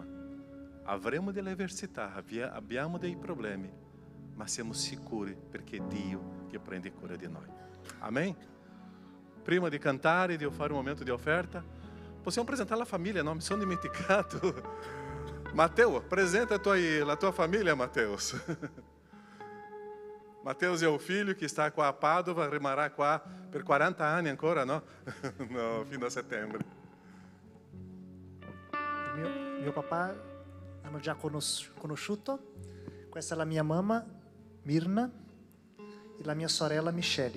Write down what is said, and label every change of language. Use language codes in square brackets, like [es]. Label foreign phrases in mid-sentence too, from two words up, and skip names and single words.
[it] Avremo delle avversità, abbiamo dei problemi, ma siamo sicuri perché è Dio che prende cura di noi. Amen? Prima di cantare, di fare un momento di offerta, possiamo presentare la famiglia, no? Mi sono dimenticato. Matteo, presenta la tua famiglia, Mateus. Mateus [pt] é o filho que está [it] qua a Padova, rimarrà qua per 40 anni ancora, no? No, fino a settembre. Mio papà hanno già conosciuto. Questa è la mia mamma, Mirna, e la mia sorella, Michele.